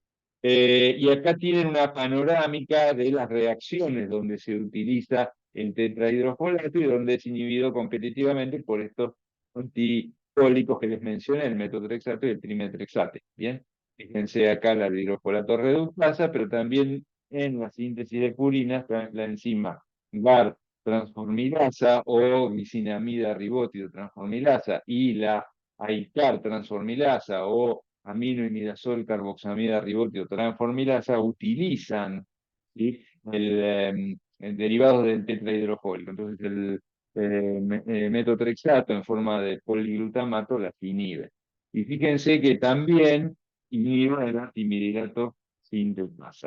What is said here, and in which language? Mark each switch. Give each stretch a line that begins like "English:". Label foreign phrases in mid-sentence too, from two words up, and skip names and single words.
Spanish: Y acá tienen una panorámica de las reacciones donde se utiliza el tetrahidrofolato y donde es inhibido competitivamente por estos antifólicos que les mencioné, el metotrexato y el trimetrexate. Bien, fíjense acá la hidrofolato reductasa, pero también en la síntesis de purinas, la enzima GAR transformilasa o glicinamida ribótido transformilasa y la AICAR transformilasa o aminoimidazol carboxamida ribótido transformilasa utilizan, ¿sí? El derivado del tetrahidrofólico. Entonces metotrexato en forma de poliglutamato las inhibe. Y fíjense que también inhibe el antimidrilato sintetasa.